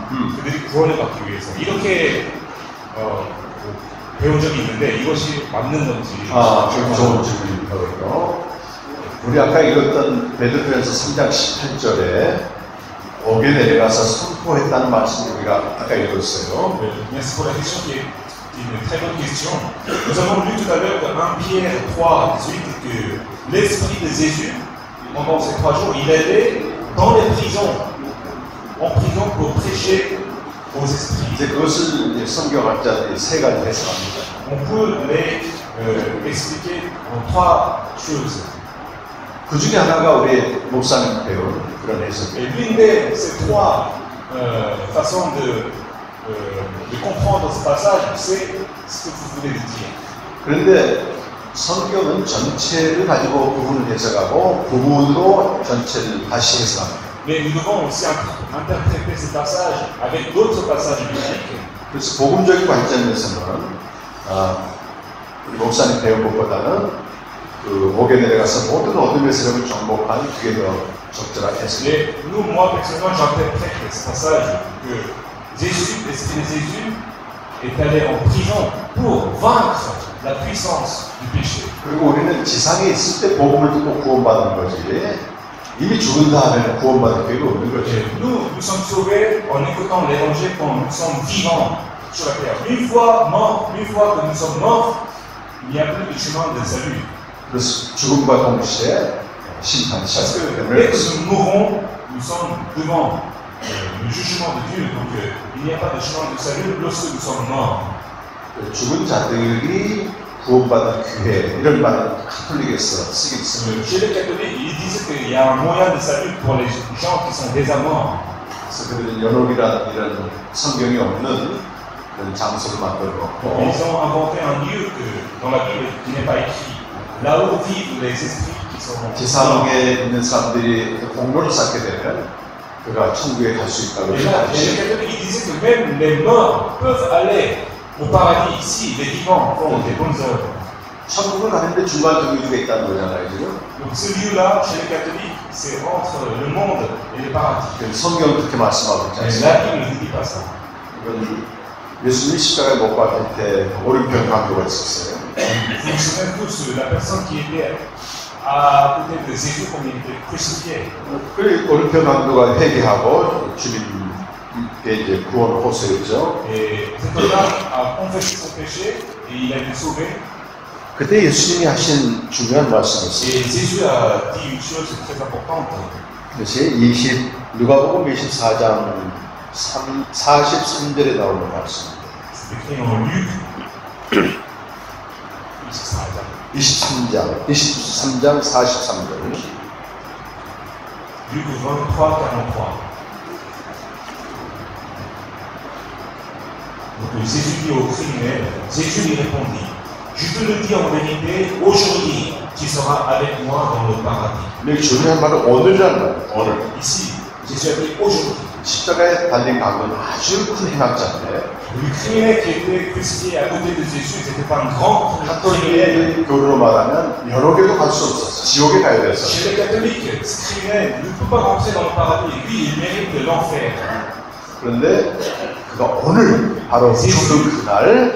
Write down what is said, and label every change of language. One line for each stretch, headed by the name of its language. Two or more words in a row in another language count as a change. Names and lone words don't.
Korean: 그들이 구원을 받기 위해서 이렇게 배운 적이 있는데 이것이 맞는 건지. 좋은 질문입니다. 우리 아까 읽었던 베드로전서 3장 18절에 옥에 내려가서 선포했다는 말씀을 우리가 아까 읽었어요.
French: Merci pour la question qui est une très bonne question. Nous avons lu tout à l'heure dans 1 Pierre 3,18 que l'esprit de Jésus pendant ces 3 jours, il allait dans les prisons, en prison pour prêcher aux esprits.
Korean: 이제 그것을 성경학자들이 3가지 해석합니다.
French: On peut les expliquer en 3 choses.
Korean: 그 중에 하나가 우리 목사님 배운 그런 해석이에요.
French: Et l'une de ces 3 façons de de comprendre ce passage, c'est ce que vous voulez dire.
Korean: 그런데 성경은 전체를 가지고 부분을 해석하고 부분으로 전체를 다시 해석합니다.
French: Mais nous devons aussi interpréter ce passage avec d'autres passages bibliques.
Korean: 그래서 복음적인 관점에서는 우리 목사님 배운 것보다는 그 목에 내려가서 모든 어둠의 세력을 정복한 그게 더 적절한 해석입니다.
French: Et nous, moi personnellement, j'interprète ce passage que Jésus est allé en prison pour vaincre la puissance du péché.
Korean: 그리고 우리는 지상에 있을 때 복음을 듣고 구원받는 거지 이미 죽은 다음에는 구원받을 기회가 없는 거죠.
French: Nous sommes sauvés en écoutant l'évangile quand nous sommes vivants sur la terre. Une fois que nous sommes morts, il n'y a plus de chemin de salut.
Korean: 그래서 죽음과 동시에 심판이
French: Parce que
Korean: 시작됩니다.
French: dès que nous mourrons, nous sommes devant le jugement de Dieu. Donc il n'y a pas de chemin de salut lorsque nous sommes morts.
Korean: 죽은 자들이 구원받은 기회 이런 말을 카톨릭에서 쓰긴 있습니다.
French: Chez les catholiques, ils disent qu'il y a un moyen de salut pour les gens qui sont déjà morts.
Korean: 그래서 그들은 연옥이라는 이런 성경이 없는 그런 장소를 만들어 놓고
French: Ils ont inventé un lieu dans la Bible qui n'est pas écrit. Là où vivent les esprits qui sont morts.
Korean: 지상에 있는 사람들이 공로를 쌓게 되면 그가 천국에 갈 수 있다고
French: Et là, les catholiques ils disaient que même les morts peuvent aller au paradis ici, les vivants font des bonnes œuvres.
Korean: 천국을 가는데 중간 정류주가 있다는 거잖아요, 지금.
French: Donc ce lieu-là, chez les catholiques, c'est entre le monde et le paradis.
Korean: 성경 그렇게 말씀하고 있지
French: Mais
Korean: 않습니까?
French: la Bible ne dit pas ça.
Korean: 이건 예수님이 십자가에 못 박힐 때 오른편 강도가 있었어요.
French: Vous vous souvenez tous de la personne qui était à côté de Jésus quand il était crucifié.
Korean: 그 오른편 강도가 회개하고 주님께 이제 구원을 호소했죠.
French: Et cet homme-là a confessé son péché et il a été sauvé.
Korean: 그때 예수님이 하신 중요한 말씀이었어요.
French: Et Jésus a dit une chose très importante.
Korean: 그것이 누가복음 24장 43절에 나오는 말씀입니다.
French: C'est écrit en Luc
Korean: 23장 43절.
French: Luc 23, 43. Donc Jésus dit au criminel, Jésus lui répondit, je te le dis en vérité, aujourd'hui tu seras avec moi dans le paradis.
Korean: 여기 중요한 말은 오늘이라는 말이에요. 오늘.
French: Ici, Jésus a dit aujourd'hui.
Korean: 십자가에 달린 강도는 아주 큰 행악자인데
French: Le criminel qui était crucifié à côté de Jésus, c'était pas un grand criminel.
Korean: 카톨릭 교리로 말하면 여러 개도 갈 수 없었어. 지옥에 가야 됐어.
French: Chez les catholiques, ce criminel ne peut pas rentrer dans le paradis. Lui, il mérite l'enfer.
Korean: 그런데 그가 오늘 바로 죽는 그날